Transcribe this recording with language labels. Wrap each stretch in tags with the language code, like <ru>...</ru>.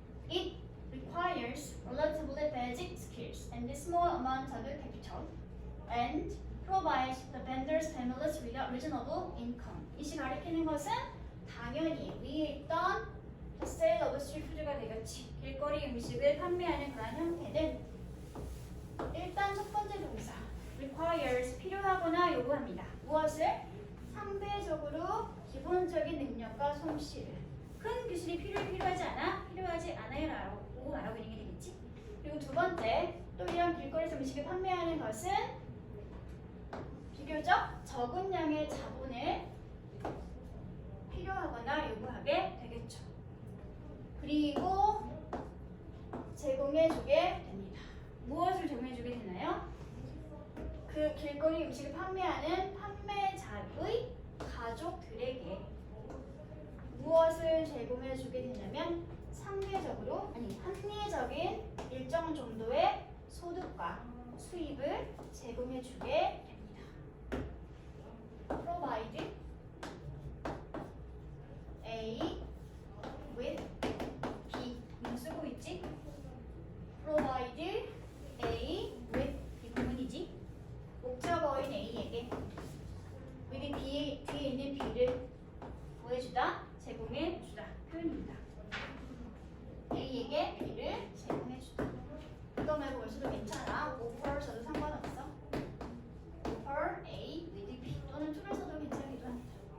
<en>It requires relatively basic skills and a small amount of capital and provides the vendor's families with a reasonable income.</en> <ko>이시 가리키는 것은 당연히 위에 있던</ko> <en>the sale of street food</en> <ko>가 되겠지. 길거리 음식을 판매하는 그런 형태는 일단 첫 번째 동사 requires 필요하거나 요구합니다. 무엇을? 상대적으로 기본적인 능력과 솜씨를. 큰 기술이 필요하지 않아? 필요하지 않아요 라고 말하고 있는 게 되겠지. 그리고 두 번째 또 이런 길거리에서 음식을 판매하는 것은 비교적 적은 양의 자본을 필요하거나 요구하게 되겠죠. 그리고 제공해주게 됩니다. 무엇을 제공해주게 되나요? 그 길거리 음식을 판매하는 판매자의 가족들에게 무엇을 제공해주게 되냐면 상대적으로 아니 합리적인 일정 정도의 소득과 수입을 제공해주게 됩니다.</ko> <en>Provide A with B</en> <ko>이거 쓰고 있지?</ko> <en>Provide A with B</en> <ko>부분이지? 목적어인 A에게 with B 뒤에 있는 B를 보여주다, 제공해주다 표현입니다. A에게 B를 제공해주다. 이거 말고 뭘 써도 괜찮아. offer 써도 상관없어.</ko> <en>offer A with B</en> <ko>또는 to를 써도 괜찮기도 합니다.</ko>